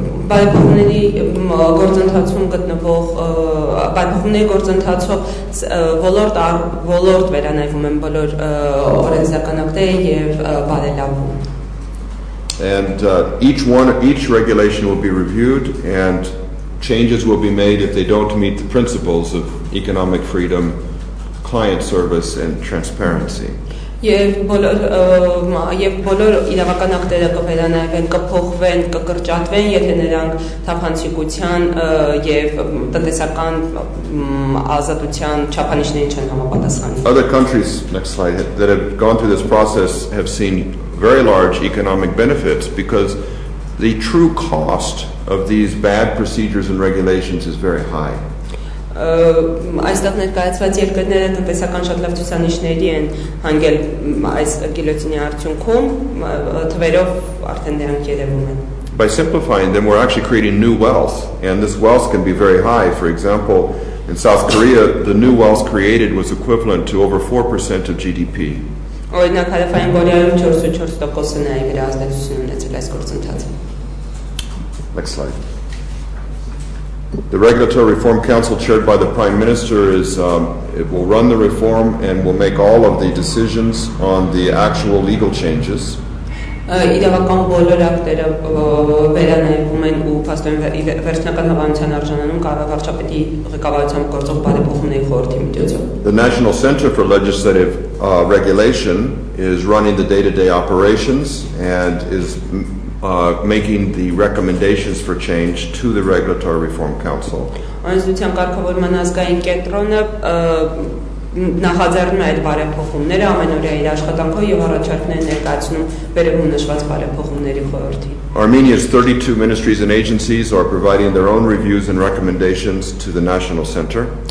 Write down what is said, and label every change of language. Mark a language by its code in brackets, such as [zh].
[hy] Բարեփոխումների գործընթացում գտնվող բարեփոխումների գործընթացով ոլորտ վերանայվում են բոլոր օրենսդրական ակտերը եւ բարելավում։ [en] And each regulation will be reviewed and changes will be made if they don't meet the principles of economic freedom, client service and transparency. [hy] Եվ բոլոր իրավական ակտերը կվերանայվեն, կփոխվեն, կկրճատվեն, եթե նրանք թափանցիկության եւ տնտեսական ազատության չափանիշներին չեն համապատասխանում։ [en] Other countries, next slide, that have gone through this process have seen very large economic benefits because the true cost of these bad procedures and regulations is very high. [hy] Այստեղ ներկայացված երկրները տնտեսական շատ լավ ցուցանիշների են հանգել այս գիլյոտինի արդյունքում, թվերով արդեն դրանք երևում են։ [en] By simplifying them, we're actually creating new wealth, and this wealth can be very high. For example, in South Korea, the new wealth created was equivalent to over 4% of GDP. [hy] Օրինակ Հարավային Կորեայում 4.4%-ն է իր ազդեցություն ունեցել այս գործընթացը։ [en] Next slide. The Regulatory Reform Council, chaired by the Prime Minister, it will run the reform and will make all of the decisions on the actual legal changes. [hy] Իրավական բոլոր ակտերը վերանայվում են ու փաստորեն վերջնական հավանության արժանանում կառավարչապետի ղեկավարությամբ գործող բարեփոխումների խորհրդի միջոցով։ [en] The National Center for Legislative Regulation is running the day-to-day operations and is making the recommendations for change to the Regulatory Reform Council. [hy] Օրենսդրության կարգավորման ազգային կենտրոնը նախաձեռնում է այդ բարեփոխումները ամենօրյա իր աշխատանքով եւ առաջարկներ ներկայացնում վերևում նշված բարեփոխումների խորհրդին։ [en] Armenia's 32 ministries and agencies are providing their own reviews and recommendations to the National Center.